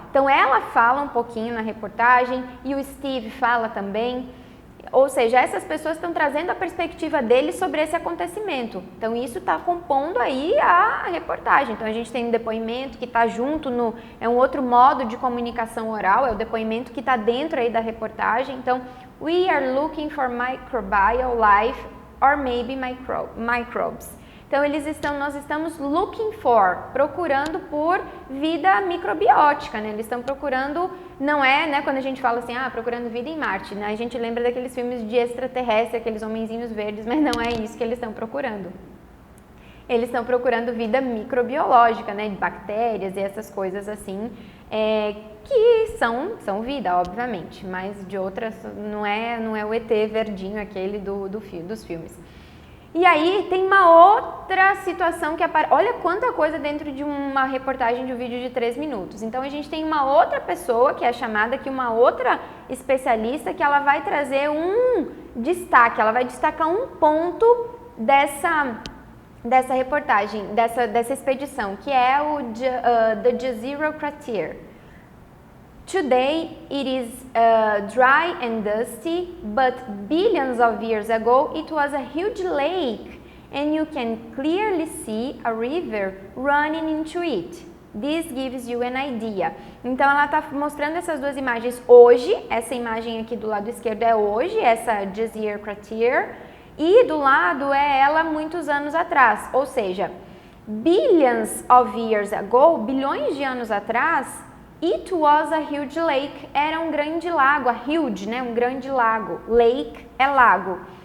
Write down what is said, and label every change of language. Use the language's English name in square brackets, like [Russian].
[Portuguese] Então ela fala um pouquinho na reportagem e o Steve fala também, ou seja, essas pessoas estão trazendo a perspectiva deles sobre esse acontecimento. Então isso está compondo aí a reportagem. Então a gente tem um depoimento que está junto, é um outro modo de comunicação oral, é o depoimento que está dentro aí da reportagem. [English] Então, we are looking for microbial life or maybe microbes. [Portuguese] Então, nós estamos [English] looking for, [Portuguese] procurando por vida microbiótica, né? Eles estão procurando, não é, né, quando a gente fala assim, procurando vida em Marte, né? A gente lembra daqueles filmes de extraterrestre, aqueles homenzinhos verdes, mas não é isso que eles estão procurando. Eles estão procurando vida microbiológica, né, de bactérias e essas coisas assim, que são vida, obviamente, mas de outras, não é o ET verdinho aquele dos filmes. E aí tem uma outra situação que aparece, olha quanta coisa dentro de uma reportagem de um vídeo de 3 minutos. Então a gente tem uma outra pessoa que é chamada aqui, uma outra especialista, que ela vai trazer um destaque, ela vai destacar um ponto dessa reportagem, dessa expedição, que é o The Jezero Crater. [English] Today it is dry and dusty, but billions of years ago it was a huge lake and you can clearly see a river running into it. This gives you an idea. [Portuguese] Então ela está mostrando essas duas imagens hoje, essa imagem aqui do lado esquerdo é hoje, essa Jezero Crater, e do lado é ela muitos anos atrás, ou seja, [English] billions of years ago, [Portuguese] bilhões de anos atrás, [English] it was a huge lake, [Portuguese] era um grande lago, a huge, né, um grande lago, lake é lago.